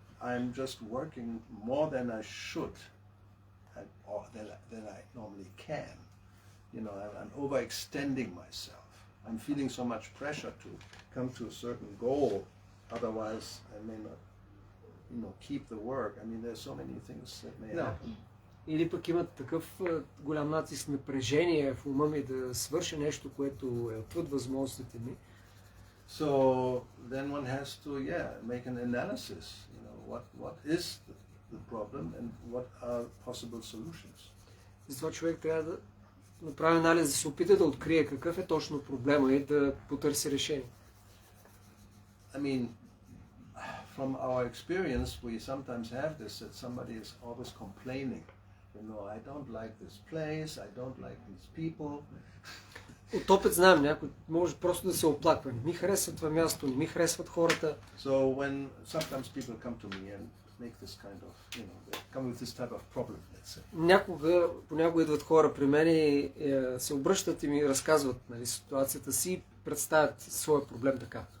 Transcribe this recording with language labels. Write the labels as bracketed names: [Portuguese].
[English] I'm just working more than I should, or than I normally can. You know, I'm overextending myself. I'm feeling so much pressure to come to a certain goal. Otherwise, I may not, keep the work. I mean, there's so many things that may happen. [Bulgarian] Или пък имат такъв голям натиск, напрежение в ума ми да свърша нещо, което е отвъд възможностите ми. [English] So then one has to, make an analysis. What is the problem and what are possible solutions. [Bulgarian] Затова човек трябва да направи анализ, да се опита да открие какъв е точно проблема и да потърси решение. [English] I mean, from our experience, we sometimes have this, that somebody is always complaining. I don't like this place, I don't like these people. [Bulgarian] От опит знаем, някой може просто да се оплаква. Не ми харесва това място, не ми харесват хората. [English] So when sometimes people come to me and make this kind of, they come with this type of problem, let's say. [Bulgarian] Понякога идват хора при мен и се обръщат и ми разказват ситуацията си и представят своя проблем така.